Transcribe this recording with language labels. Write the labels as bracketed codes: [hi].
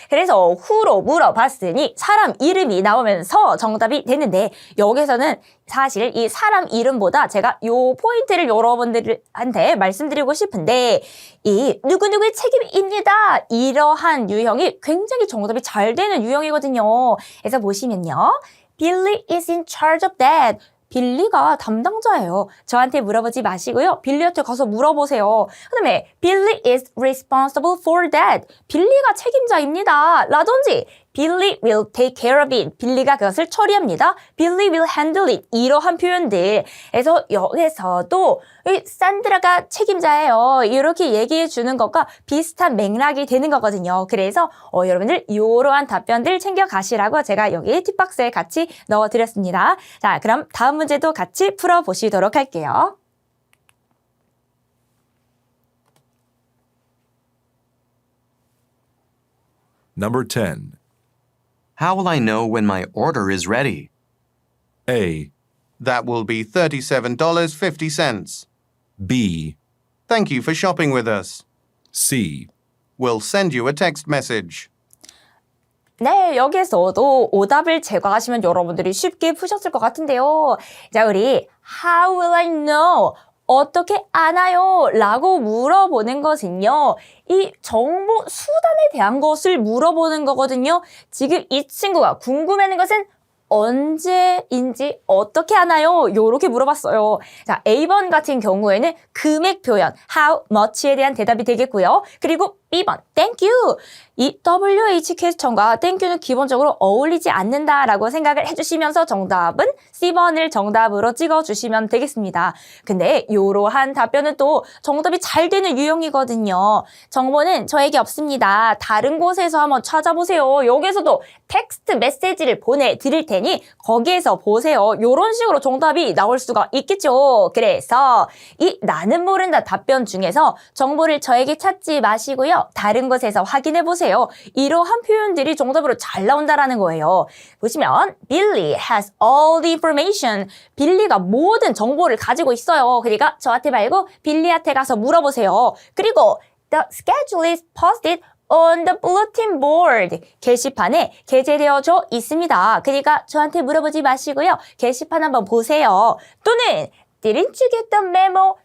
[ko] 그래서 who로 물어봤으니 사람 이름이 나오면서 정답이 됐는데 여기서는 사실 이 사람 이름보다 제가 요 포인트를 여러분들한테 말씀드리고 싶은데 이 누구누구의 책임입니다. 이러한 유형이 굉장히 정답이 잘 되는 유형이거든요. 그래서 보시면요. [en] Billy is in charge of that. [ko] 빌리가 담당자예요. 저한테 물어보지 마시고요. 빌리한테 가서 물어보세요. 그 다음에 [en] Billy is responsible for that. [ko] 빌리가 책임자입니다. 라든지 [en] Billy will take care of it. [ko] 빌리가 그것을 처리합니다. [en] Billy will handle it. [ko] 이러한 표현들. 그래서 여기서도 산드라가 책임자예요. 이렇게 얘기해 주는 것과 비슷한 맥락이 되는 거거든요. 그래서 여러분들 이러한 답변들 챙겨 가시라고 제가 여기 팁박스에 같이 넣어드렸습니다. 자, 그럼 다음 문제도 같이 풀어보시도록 할게요. [en] Number 10. How will I know when my order is ready? A, That will be $37.50. B, Thank you for shopping with us. C. We'll send you a text message. [ko] 네, 여기에서도 오답을 제거하시면 여러분들이 쉽게 푸셨을 것 같은데요. 자, 우리 [en] How will I know? [ko] 어떻게 아나요? 라고 물어보는 것은요. 이 정보 수단에 대한 것을 물어보는 거거든요. 지금 이 친구가 궁금해하는 것은 언제인지 어떻게 하나요? 요렇게 물어봤어요. 자, A번 같은 경우에는 금액 표현, how much에 대한 대답이 되겠고요. 그리고 B번, thank you. 이 WH 퀘스천과 thank you는 기본적으로 어울리지 않는다라고 생각을 해주시면서 정답은 C번을 정답으로 찍어주시면 되겠습니다. 근데 이러한 답변은 또 정답이 잘 되는 유형이거든요. 정보는 저에게 없습니다. 다른 곳에서 한번 찾아보세요. 여기서도 텍스트 메시지를 보내드릴 테니 거기에서 보세요. 이런 식으로 정답이 나올 수가 있겠죠. 그래서 이 나는 모른다 답변 중에서 정보를 저에게 찾지 마시고요. 다른 곳에서 확인해 보세요. 이러한 표현들이 정답으로 잘 나온다라는 거예요. 보시면 [en] Billy has all the information. [ko] 빌리가 모든 정보를 가지고 있어요. 그러니까 저한테 말고 빌리한테 가서 물어보세요. [en] 그리고 The schedule is posted on the bulletin board. [ko] 게시판에 게재되어져 있습니다. 그러니까 저한테 물어보지 마시고요. 게시판 한번 보세요. 또는 [en] Didn't you get the memo?